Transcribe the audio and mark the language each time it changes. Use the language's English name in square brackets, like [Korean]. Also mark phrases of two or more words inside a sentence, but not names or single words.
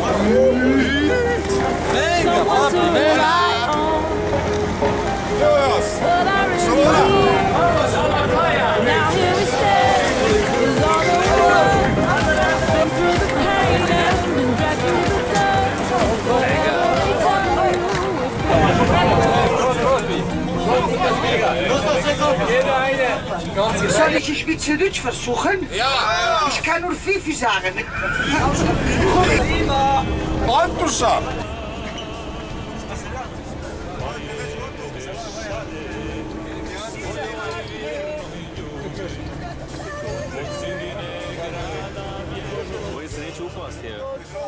[English] Someone to rely on. But I really need. Now here we stand with all the world. Been through the pain and been dragged through the dirt. [German] Soll ich mit Deutsch versuchen? Ja. Ich kann nur Fifi sagen. [Croatian] Antuša! Koji se neće upasti, evo.